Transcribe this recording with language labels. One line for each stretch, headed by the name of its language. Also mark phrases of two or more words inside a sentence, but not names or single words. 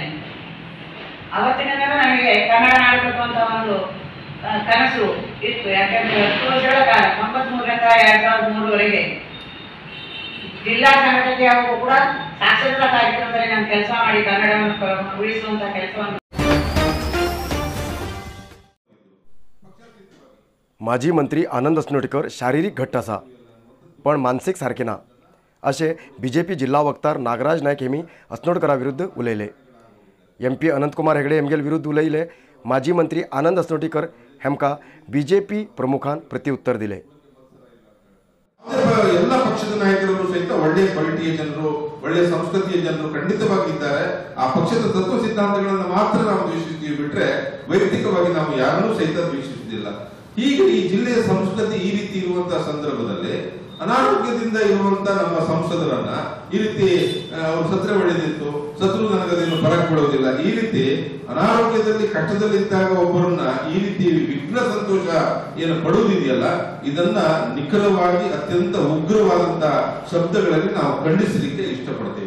Kannada: ಅವತ್ತಿನಿಂದಲೂ ನನಗೆ ಕನ್ನಡ ನಾಡು ಕಟ್ಟುವಂಥ ಒಂದು ಕನಸು ಇತ್ತು। ಯಾಕೆಂದರೆ 10 ವರ್ಷಗಳ ಕಾಲ 93ರಿಂದ 2003ವರೆಗೆ ಜಿಲ್ಲಾ ಸಂಘಟನೆಯಾಗೂ ಕೂಡ ಸಾಕ್ಷರತಾ ಕಾರ್ಯಕ್ರಮದಲ್ಲಿ ನಾನು ಕೆಲಸ ಮಾಡಿ ಕನ್ನಡವನ್ನು ಉಳಿಸುವಂಥ ಕೆಲಸವನ್ನು
Konkani: माजी मंत्री आनंद अस्नोटकर शारीरिक घट्ट आसा पण मानसीक सारके ना अशें BJP जिल्हा वक्तार नागराज नायक हेमी अस्नोटकरा विरुद्ध उलयले। MP अनंतकुमार हेगडे एमगेल विरुद्ध उलयले. माजी मंत्री आनंद अस्नोटीकर हेमका BJP प्रमुखान ಪ್ರತ್ಯುತ್ತರ दिले.
Kannada: ಎಲ್ಲ ಪಕ್ಷದ ನಾಯಕರು ಸಹಿತ ಒಳ್ಳೆಯ ಕ್ವಾಲಿಟಿಯ ಜನರು, ಒಳ್ಳೆಯ ಸಂಸ್ಕೃತಿಯ ಜನರು ಖಂಡಿತವಾಗಿದ್ದಾರೆ. ಆ ಪಕ್ಷದ ತತ್ವ ಸಿದ್ಧಾಂತಗಳನ್ನು ಮಾತ್ರ ನಾವು ದ್ವೇಷಿಸ್ತೀವಿ ಬಿಟ್ರೆ ವೈಯಕ್ತಿಕವಾಗಿ ನಾವು ಯಾರನ್ನೂ ಸಹಿತ ದ್ವೇಷಿಸುವುದಿಲ್ಲ. ಹೀಗೆ ಈ ಜಿಲ್ಲೆಯ ಸಂಸ್ಕೃತಿ ಈ ರೀತಿ ಇರುವಂತಹ ಸಂದರ್ಭದಲ್ಲಿ ಅನಾರೋಗ್ಯದಿಂದ ಇರುವಂತಹ ನಮ್ಮ ಸಂಸದರನ್ನ ಈ ರೀತಿ ಅವರು ಸತ್ರ ಹೊಡೆದಿತ್ತು, ಸತ್ರು ನನಗದೇನು ಫರಕ್ ಬಿಡುವುದಿಲ್ಲ, ಈ ರೀತಿ ಅನಾರೋಗ್ಯದಲ್ಲಿ ಕಷ್ಟದಲ್ಲಿದ್ದಾಗ ಒಬ್ಬರನ್ನ ಈ ರೀತಿ ವಿಘ್ನ ಸಂತೋಷ ಏನು ಪಡುವುದಿದೆಯಲ್ಲ, ಇದನ್ನ ನಿಖರವಾಗಿ ಅತ್ಯಂತ ಉಗ್ರವಾದಂತಹ ಶಬ್ದಗಳಲ್ಲಿ ನಾವು ಖಂಡಿಸಲಿಕ್ಕೆ ಇಷ್ಟಪಡ್ತೇವೆ.